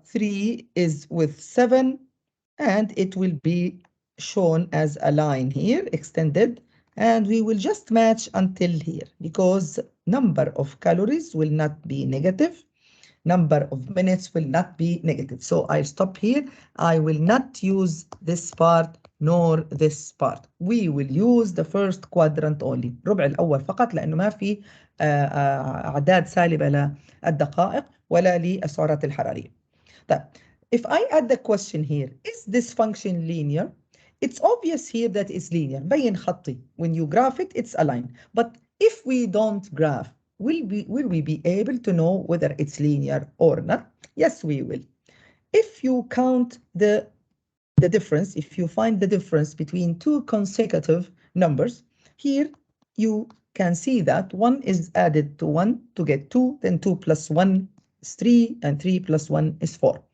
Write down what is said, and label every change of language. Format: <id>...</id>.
<en>3 is with 7, and it will be shown as a line here, extended, and we will just match until here because number of calories will not be negative, number of minutes will not be negative. So I'll stop here. I will not use this part nor this part. We will use the first quadrant only.</en> <ar>ربع الأول فقط لأنه ما في أعداد سالبة للدقائق ولا للسعرات الحرارية.</ar> <en>طيب, if I add the question here, is this function linear? It's obvious here that it's linear.</en> <ar>بين خطي.</ar> <en>When you graph it, it's a line. But if we don't graph, will we be able to know whether it's linear or not? Yes, we will. If you count the difference, if you find the difference between two consecutive numbers, here you can see that 1 is added to 1 to get 2, then 2 plus 1 is 3, and 3 plus 1 is 4.</en>